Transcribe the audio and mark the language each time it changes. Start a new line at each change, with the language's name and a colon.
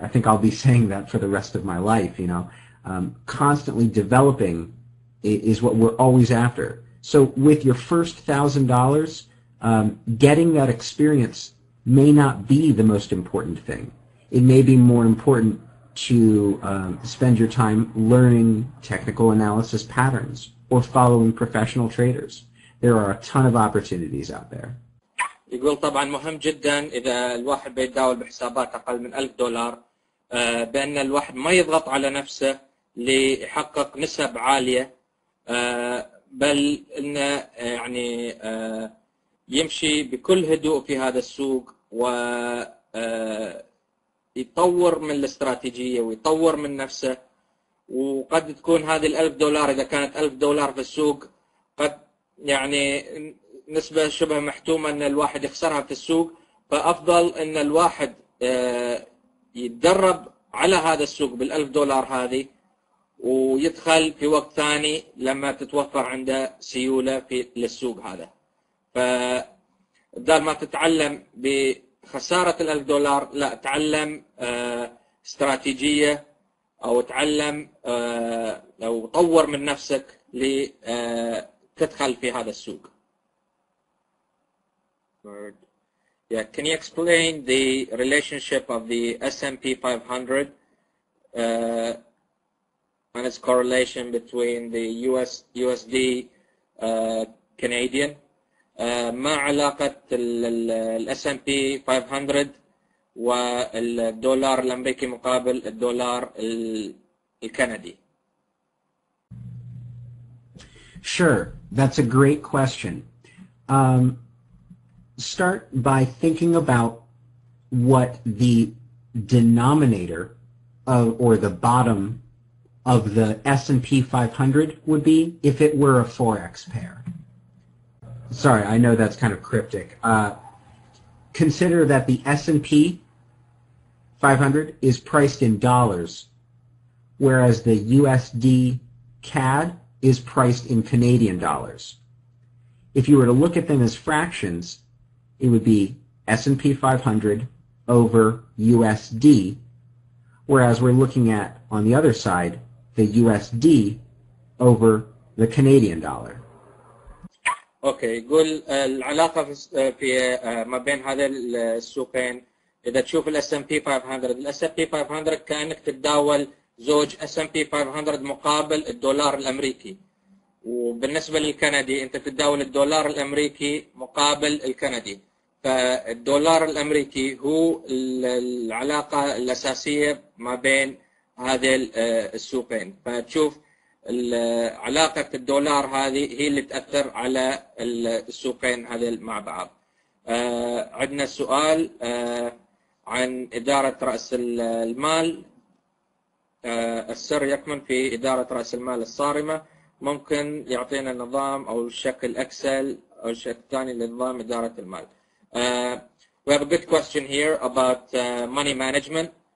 English: I think I'll be saying that for the rest of my life. Constantly developing is what we're always after. So with your first $1,000, getting that experience may not be the most important thing. It may be more important to spend your time learning technical analysis patterns or following professional traders. There are a ton of opportunities out there.
Arabic: يقول طبعا مهم جدا إذا الواحد بيتداول بحسابات أقل من $1000 بأن الواحد ما يضغط على نفسه ليحقق نسب عالية، بل إنه يعني يمشي بكل هدوء في هذا السوق ويطور من الاستراتيجية ويطور من نفسه. وقد تكون هذه $1000 إذا كانت $1000 في السوق قد يعني نسبة شبه محتومة أن الواحد يخسرها في السوق، فأفضل أن الواحد يتدرب على هذا السوق $1000 هذه ويدخل في وقت ثاني لما تتوفر عنده سيولة في للسوق هذا. فبدل ما تتعلم بخسارة $1000 لا، تعلم استراتيجية أو تعلم أو طور من نفسك لتدخل في هذا السوق.
English: Yeah, can you explain the relationship of the S&P 500 and its correlation between the USD Canadian?
Arabic: ما علاقة ال S&P 500 والدولار الأمريكي مقابل الدولار الكندي؟
English: Sure, that's a great question. Start by thinking about what the denominator of, or the bottom of the S&P 500 would be if it were a Forex pair. Sorry, I know that's kind of cryptic. Consider that the S&P 500 is priced in dollars, whereas the USD CAD is priced in Canadian dollars. If you were to look at them as fractions, it would be S&P 500 over USD, whereas we're looking at, on the other side, the USD over the Canadian dollar.
Arabic: اوكي، يقول العلاقة في ما بين هذين السوقين إذا تشوف ال S&P 500 ال S&P 500 كأنك تتداول زوج S&P 500 مقابل الدولار الأمريكي، وبالنسبة للكندي أنت تتداول الدولار الأمريكي مقابل الكندي. فالدولار الأمريكي هو العلاقة الأساسية ما بين هذين السوقين. فتشوف علاقة الدولار هذه هي اللي تأثر على السوقين هذين مع بعض. عندنا سؤال عن إدارة رأس المال. السر يكمن في إدارة رأس المال الصارمة. ممكن يعطينا نظام أو شكل أكسل أو شكل ثاني لنظام إدارة المال.
English: We have a good question here about money management.